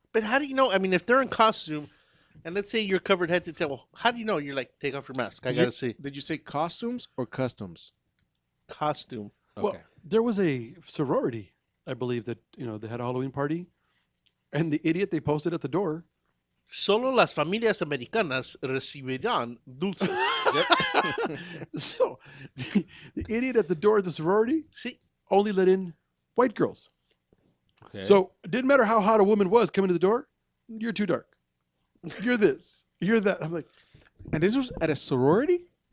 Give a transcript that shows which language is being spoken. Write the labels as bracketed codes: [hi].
[en] But how do you know? I mean, if they're in costume, and let's say you're covered head to toe, how do you know? You're like, take off your mask. I gotta see. Did you say costumes or customs? Costume. Okay. Well, there was a sorority, I believe, that they had a Halloween party, and the idiot they posted at the door. [es] Solo las familias americanas recibirán dulces. [en] So the idiot at the door of the sorority only let in white girls. Okay. So it didn't matter how hot a woman was coming to the door. You're too dark. You're this. You're that. I'm like, and this was at a sorority?